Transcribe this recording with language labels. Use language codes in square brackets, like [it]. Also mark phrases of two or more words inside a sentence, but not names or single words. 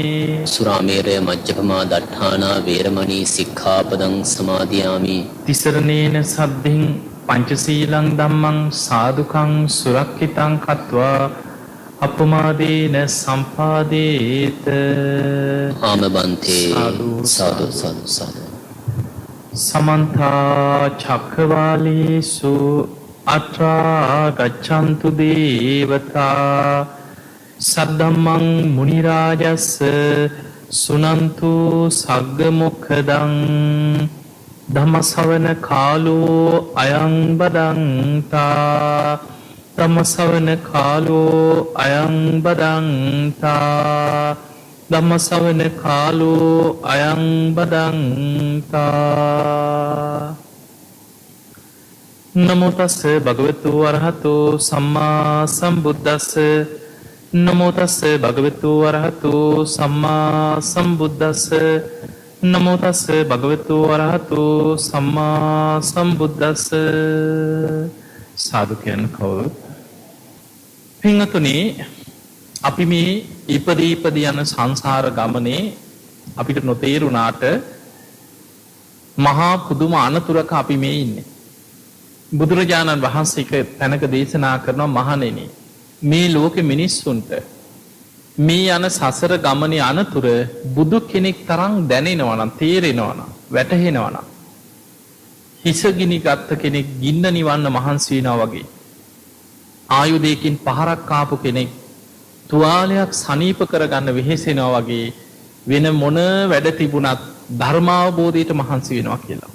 [pi] සුරාමේරය මජ්ජපමා දට්ඨානා වේරමණී සික්ඛාපදං සමාදියාමි තිසරණේන සද්ධින් පංචශීලං ධම්මං සාදුකං සුරක්ෂිතං කତ୍වා අපමාදේන සම්පාදේත ආමබන්තේ සාදු සාදු සාදු සාදු සමන්ත චක්ඛවාලේසු අත්‍රා ගච්ඡන්තු දේවතා සද්දම්මං මුනි රාජස්ස සුනන්තු සග්ග මොක්ඛදං ධම්මසවන කාලෝ අයං බදන්තා ධම්මසවන කාලෝ අයං බදන්තා ධම්මසවන කාලෝ අයං බදන්තා නමෝ තස්ස භගවතු වරහතෝ සම්මා සම්බුද්දස්ස නමෝ තස්ස භගවතු වරහතෝ සම්මා සම්බුද්දස්ස නමෝ තස්ස භගවතු වරහතෝ සම්මා සම්බුද්දස්ස [si] සාදු කියන කවුරුත් පින්වතුනි අපි මේ ඉපදී යන සංසාර ගමනේ අපිට නොතේරුණාට මහා පුදුම අනතුරක අපි මේ ඉන්නේ බුදුරජාණන් වහන්සේ තැනක දේශනා කරනවා මහණෙනි මේ ලෝකෙ මිනිස්සුන්ට මේ යන සසර ගමනේ අනතුර බුදු කෙනෙක් තරම් දැනෙනවා නම් තේරෙනවා නම් වැටහෙනවා නම් හිසගිනි ගත්ත කෙනෙක් ගින්න නිවන්න මහන්සි වෙනවා වගේ ආයුධයකින් පහරක් ආපු කෙනෙක් තුවාලයක් සනීප කරගන්න වෙහෙසෙනවා වගේ වෙන මොන වැඩ තිබුණත් ධර්මාවබෝධයට මහන්සි වෙනවා කියලා.